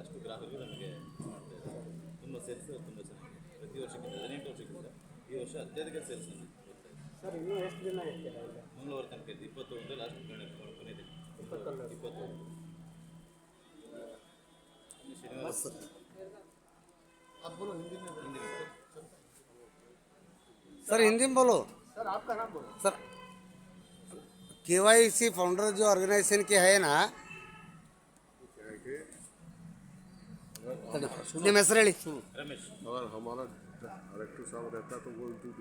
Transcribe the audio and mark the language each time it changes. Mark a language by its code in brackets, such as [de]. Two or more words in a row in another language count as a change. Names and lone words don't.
[kn] ಅಷ್ಟು ಗ್ರಾಹಕರಿಗೆ ನಮಗೆ ಮಾಡ್ತಾಯಿದ್ದಾರೆ. ತುಂಬ ಸೇಲ್ಸ್ ತುಂಬ ಚೆನ್ನಾಗಿದೆ. ಪ್ರತಿ ವರ್ಷಕ್ಕಿಂತ 18 ವರ್ಷಕ್ಕಿಂತ ಈ ವರ್ಷ ಅತ್ಯಧಿಕ ಸೇಲ್ಸ್ ನಮಗೆ ಬರ್ತಾಯಿದೆ ಸರ್. ಇನ್ನೂ ಎಷ್ಟು ದಿನ ಇರ್ತೀರಾ ಈಗ? ಮಂಗಳವಾರ ತನಕ ಇದೆ. 21 ಲಾಸ್ಟ್ ಕೊನೆಯದಿನ 21 ಶನಿವಾರ [hi] सर हिंदी में बोलो सर. आपका नाम बोलो सर. KYC फाउंडर जो ऑर्गेनाइजेशन के है ना, [kn] ನಿಮ್ಮ ಹೆಸರು ಹೇಳಿ. ರಮೇಶ್. [hi] अगर हमारा डायरेक्टर साहब रहता तो वो